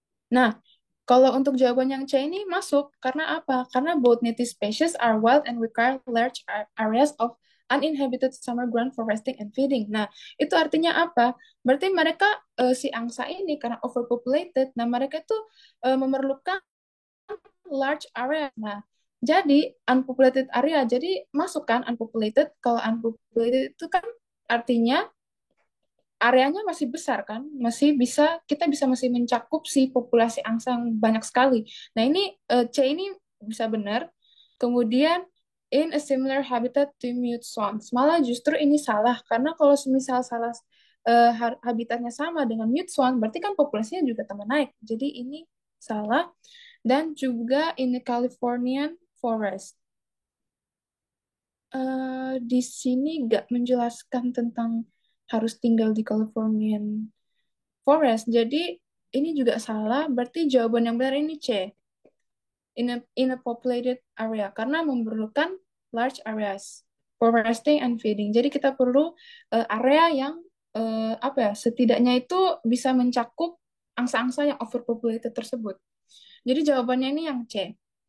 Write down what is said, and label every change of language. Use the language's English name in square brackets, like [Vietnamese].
[Indonesian] Nah, kalau untuk jawaban yang C ini masuk, karena apa? [English] Karena both native species are wild and require large areas of uninhabited summer ground for resting and feeding. [Indonesian] Nah, itu artinya apa? Berarti mereka, si angsa ini, karena overpopulated, nah mereka itu memerlukan large area. Nah, jadi unpopulated area, jadi masuk kan unpopulated, kalau unpopulated itu kan artinya areanya masih besar kan, kita bisa masih mencakup si populasi angsa yang banyak sekali. Nah ini C ini bisa benar. Kemudian in a similar habitat to mute swans, malah justru ini salah karena kalau misal salah habitatnya sama dengan mute swan, berarti kan populasinya juga tambah naik. Jadi ini salah. Dan juga in the Californian forest. Di sini nggak menjelaskan tentang harus tinggal di Californian forest. Jadi ini juga salah. Berarti jawaban yang benar ini C. [English] In a populated area, karena memerlukan large areas for resting and feeding. [Indonesian] Jadi kita perlu area yang apa ya, setidaknya itu bisa mencakup angsa-angsa yang overpopulated tersebut. Jadi jawabannya ini yang C.